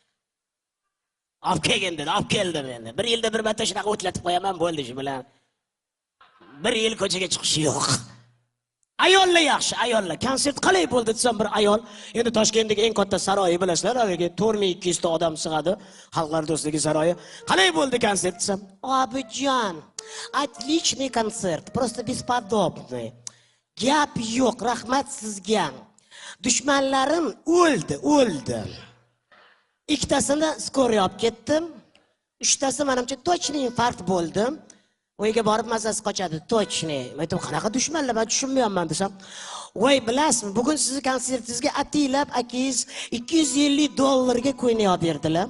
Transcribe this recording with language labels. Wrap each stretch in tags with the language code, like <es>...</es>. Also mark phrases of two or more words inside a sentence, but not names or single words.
<uz>Olib kelgin dedi, olib keldim endi. Bir yilda bir marta shunaqa o'tlatib qo'yaman, bo'ldi shu bilan. Bir yil ko'chaga chiqish yo'q. Ayollar yaxshi, ayollar. Konsert qalay bo'ldi desam, bir ayol, endi Toshkentdagi eng katta saroyi bilasizlar, haligi 4200 ta odam sig'adi, Xalqlar do'stligi saroyi. Qalay bo'ldi konsert desam, "Obijon,</uz> <ru>отличный kontsert, просто бесподобный.</ru> <uz>Gap yo'q, rahmat sizga. Dushmanlarim o'ldi. Ikkitasini skoriy olib ketdim. Uchtasi menimcha точный infarkt bo'ldi. Uyga borib mazasi qochadi, точный. Men aytdim, "Qanaqa dushmanlar? Men tushunmayapman" desam, "Voy, bilasizmi, bugun sizning konsertingizga atilab akingiz $250 ko'ynak olib berdilar.</uz>